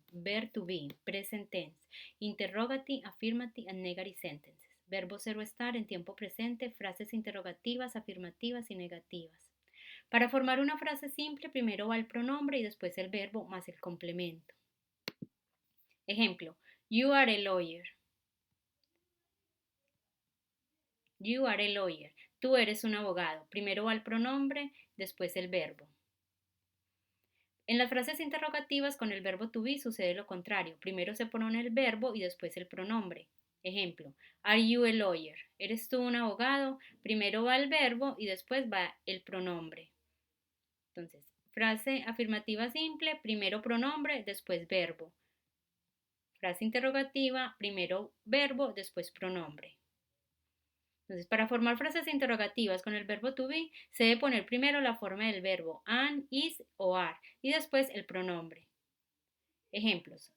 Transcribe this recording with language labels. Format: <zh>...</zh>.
<en>Verb to be, present tense. Interrogative, affirmative and negative sentences.</en> <es>Verbo ser o estar en tiempo presente, frases interrogativas, afirmativas y negativas. Para formar una frase simple, primero va el pronombre y después el verbo más el complemento.</es> <en>Ejemplo, you are a lawyer. You are a lawyer.</en> <es>Tú eres un abogado. Primero va el pronombre, después el verbo. En las frases interrogativas con el verbo to be sucede lo contrario. Primero se pone el verbo y después el pronombre.</es> <en>Ejemplo, are you a lawyer?</en> <es>¿Eres tú un abogado? Primero va el verbo y después va el pronombre. Entonces, frase afirmativa simple, primero pronombre, después verbo. Frase interrogativa, primero verbo, después pronombre. Entonces, para formar frases interrogativas con el verbo to be, se debe poner primero la forma del verbo an, is o are y después el pronombre. Ejemplos.</es>